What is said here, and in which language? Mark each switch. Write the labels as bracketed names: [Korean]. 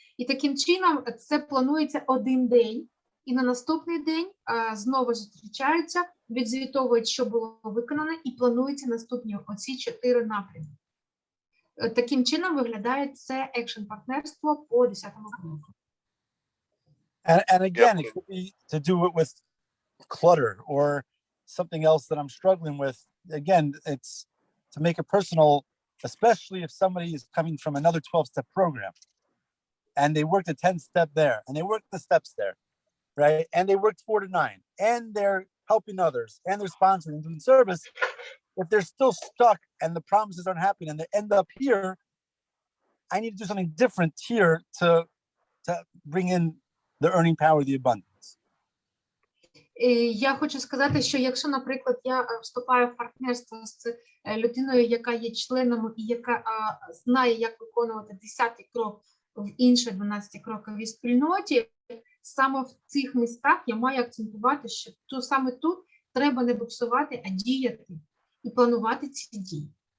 [Ukrainian] І таким чином це планується один день, і на наступний день знову зустрічаються, відзвітовують, що було виконано, і плануються наступні оці 4 напрями. Таким чином виглядає це екшн-партнерство по 10-му кроку. [English] And again, it could be to do it with clutter or something else that I'm struggling with. Again, it's to make it personal, especially if somebody is coming from another 12-step program. And they worked a 10-step there, and they worked the steps there, right? And they worked 4 to 9, and they're helping others, and they're sponsoring and doing service. If they're still stuck and the promises aren't happening, and they end up here, I need to do something different here to bring in the earning power, the abundance. [Ukrainian] Я хочу сказати, що якщо, наприклад, я вступаю в партнерство з людиною, яка є членом і яка знає, як виконувати 10-й крок в іншій 12-кроковій спільноті, саме в цих містах я маю акцентувати, що саме тут треба не буксувати, а діяти і планувати ці дії.